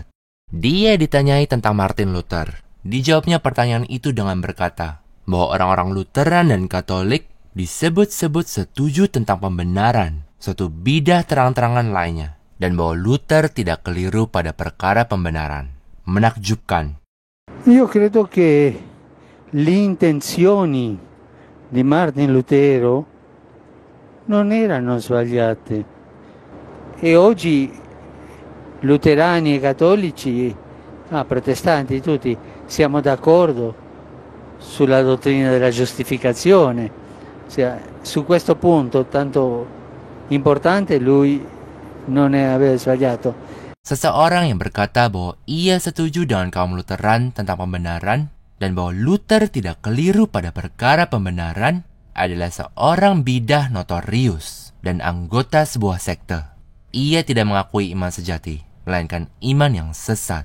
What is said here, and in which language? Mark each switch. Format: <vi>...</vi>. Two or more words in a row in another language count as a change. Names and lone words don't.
<id>Dia ditanyai tentang Martin Luther. Dijawabnya pertanyaan itu dengan berkata bahwa orang-orang Lutheran dan Katolik disebut-sebut setuju tentang pembenaran, suatu bidah terang-terangan lainnya, dan bahwa Luther tidak keliru pada perkara pembenaran. Menakjubkan.</id> <it>Io credo che le intenzioni di Martin Lutero non erano sbagliate e oggi luterani e cattolici, protestanti tutti, siamo d'accordo sulla dottrina della giustificazione. Su questo punto tanto importante lui non aveva sbagliato.</it> <id>Seseorang yang berkata bahwa ia setuju dengan kaum Lutheran tentang pembenaran dan bahwa Luther tidak keliru pada perkara pembenaran adalah seorang bidah notorius dan anggota sebuah sekte. Ia tidak mengakui iman sejati, melainkan iman yang sesat.</id>